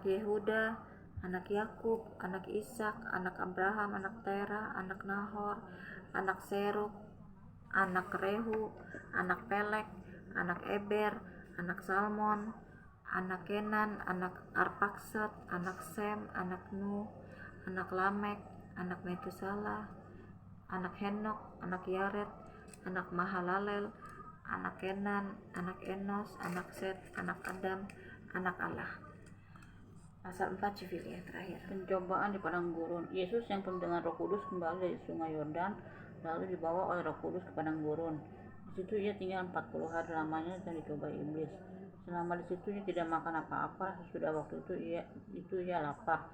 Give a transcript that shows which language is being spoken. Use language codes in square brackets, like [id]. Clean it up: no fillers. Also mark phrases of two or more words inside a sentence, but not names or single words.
[id] Yehuda, anak Yakub, anak Ishak, anak Abraham, anak Tera, anak Nahor, anak Seruk, anak Rehu, anak Pelek, anak Eber, anak Salmon, anak Kenan, anak Arpaksad, anak Sem, anak Nuh, anak Lamek, anak Metusala, anak Henok, anak Yared, anak Mahalalel, anak Kenan, anak Enos, anak Set, anak Adam, anak Allah. Pasal 4 Civilia terakhir. Pencobaan di padang gurun. Yesus yang penuh dengan Roh Kudus kembali dari sungai Yordan, lalu dibawa oleh Roh Kudus ke padang gurun. Di situ ia tinggal 40 hari lamanya dan dicobai iblis. Selama di situ ia tidak makan apa-apa. Sesudah waktu itu ia lapar.